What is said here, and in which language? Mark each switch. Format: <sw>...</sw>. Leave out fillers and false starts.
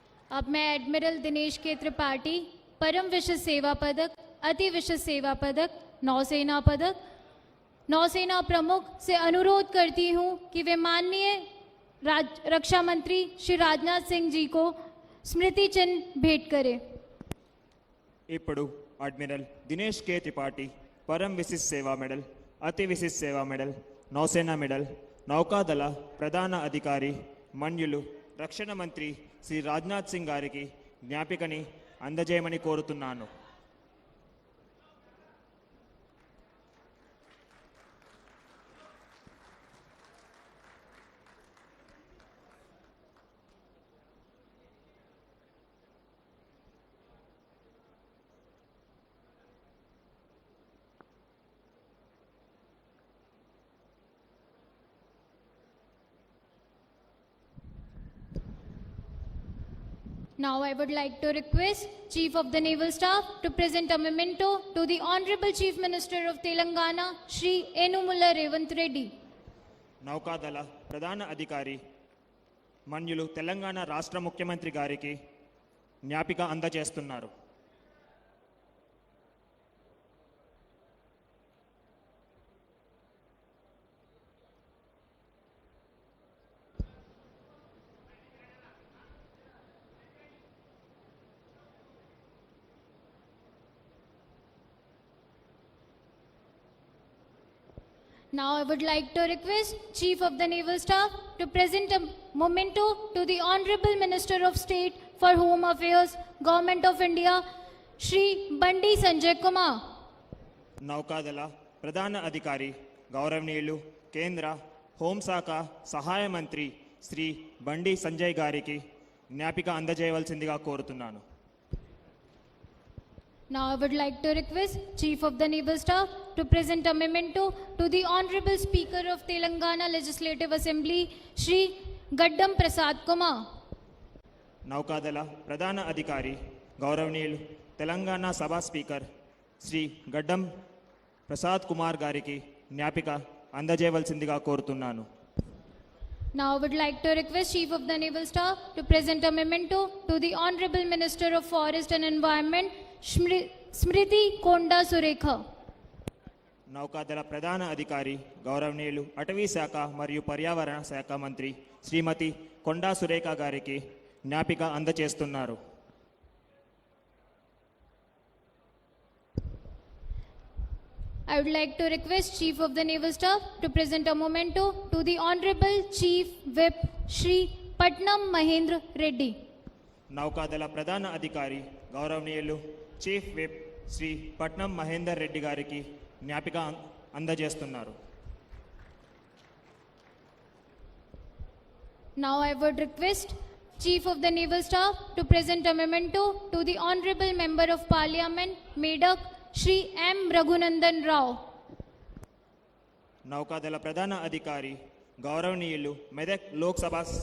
<hi>अब मैं एडमिरल दिनेश के त्रिपाठी परम विशिष्ट सेवा पदक, अति विशिष्ट सेवा पदक, नौसेना पदक, नौसेना प्रमुख से अनुरोध करती हूं कि वे माननीय रक्षा मंत्री श्री राजनाथ सिंह जी को स्मृति चिन्ह भेंट करें।</hi> <te>ఇప్పుడు అడ్మిరల్ దినేష్ కే త్రిపాఠి పరమ విశిష్ట సేవా మెడల్, అతి విశిష్ట సేవా మెడల్, నౌసేనా మెడల్, నౌకాదళ ప్రధాన అధికారి మన్యులు రక్షణ మంత్రి శ్రీ రాజ్నాథ్ సింగ్ గారికి జ్ఞాపికని అందజేయమని కోరుతున్నాను।</te> <en>Now I would like to request Chief of the Naval Staff to present a memento to the Honorable Chief Minister of Telangana, Shri Enumula Revant Reddy.</en> <te>నౌకాదళ ప్రధాన అధికారి మన్యులు తెలంగాణ రాష్ట్ర ముఖ్యమంత్రి గారికి జ్ఞాపిక అందజేస్తున్నారు.</te> <en>Now I would like to request Chief of the Naval Staff to present a memento to the Honorable Minister of State for Home Affairs, Government of India, Shri Bandi Sanjay Kumar.</en> <te>నౌకాదళ ప్రధాన అధికారి గౌరవనీయులు కేంద్ర హోంశాఖ సహాయ మంత్రి శ్రీ బండి సంజయ్ గారికి జ్ఞాపిక అందజేయవలసిందిగా కోరుతున్నాను.</te> <en>Now I would like to request Chief of the Naval Staff to present a memento to the Honorable Speaker of Telangana Legislative Assembly, Shri Gaddam Prasad Kumar.</en> <te>నౌకాదళ ప్రధాన అధికారి గౌరవనీయులు తెలంగాణ సభ స్పీకర్ శ్రీ గడ్డం ప్రసాద్ కుమార్ గారికి జ్ఞాపిక అందజేయవలసిందిగా కోరుతున్నాను.</te> <en>Now I would like to request Chief of the Naval Staff to present a memento to the Honorable Minister of Forest and Environment, Smriti Konda Surekha.</en> <te>నౌకాదళ ప్రధాన అధికారి గౌరవనీయులు అటవీ శాఖ మరియు పర్యావరణ శాఖ మంత్రి శ్రీమతి కొండా సురేఖ గారికి జ్ఞాపిక అందజేస్తున్నారు.</te> <en>I would like to request Chief of the Naval Staff to present a memento to the Honorable Chief Whip Shri Patnam Mahendra Reddy.</en> <te>నౌకాదళ ప్రధాన అధికారి గౌరవనీయులు చీఫ్ విప్ శ్రీ పట్నం మహేందర్ రెడ్డి గారికి జ్ఞాపిక అందజేస్తున్నారు.</te> <en>Now I would request Chief of the Naval Staff to present a memento to the Honorable Member of Parliament, Medak, Shri M. Raghunandan Rao.</en> <te>నౌకాదళ ప్రధాన అధికారి గౌరవనీయులు మెదక్ లోక్సభ</te>